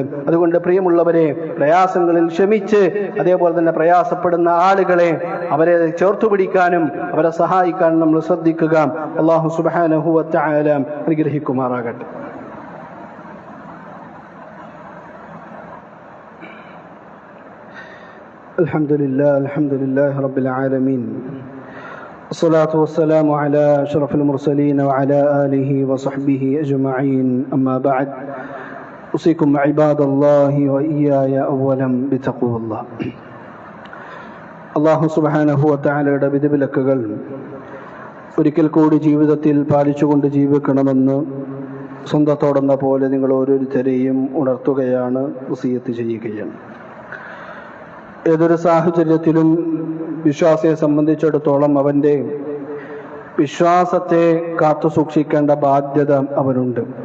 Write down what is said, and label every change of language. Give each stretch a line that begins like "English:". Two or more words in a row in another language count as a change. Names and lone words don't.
Malayalam: അതുകൊണ്ട് പ്രിയമുള്ളവരെ, പ്രയാസങ്ങളിൽ ക്ഷമിച്ച്, അതേപോലെ തന്നെ പ്രയാസപ്പെടുന്ന ആളുകളെ അവരെ ചേർത്തു പിടിക്കാനും അവരെ സഹായിക്കാനും നമ്മൾ ശ്രദ്ധിക്കുക.
Arabic: الله سبحانه وتعالى അനുഗ്രഹിക്കുമാറാകട്ടെ. الحمد لله رب العالمين الصلاة والسلام على أشرف المرسلين وعلى آله وصحبه أجمعين أما بعد أوصيكم عباد الله وإياي أولا بتقوى الله الله سبحانه و
Malayalam: തആലയുടെ വിധിവിലക്കുകൾ ഒരിക്കൽ കൂടി ജീവിതത്തിൽ പാലിച്ചുകൊണ്ട് ജീവിക്കണമെന്ന് സ്വന്തത്തോടെന്ന പോലെ നിങ്ങൾ ഓരോരുത്തരെയും ഉണർത്തുകയാണ്, വസിയത്ത് ചെയ്യുകയാണ്. ഏതൊരു സാഹചര്യത്തിലും വിശ്വാസിയെ സംബന്ധിച്ചിടത്തോളം അവൻ്റെ വിശ്വാസത്തെ കാത്തു സൂക്ഷിക്കേണ്ട ബാധ്യത അവനുണ്ട്.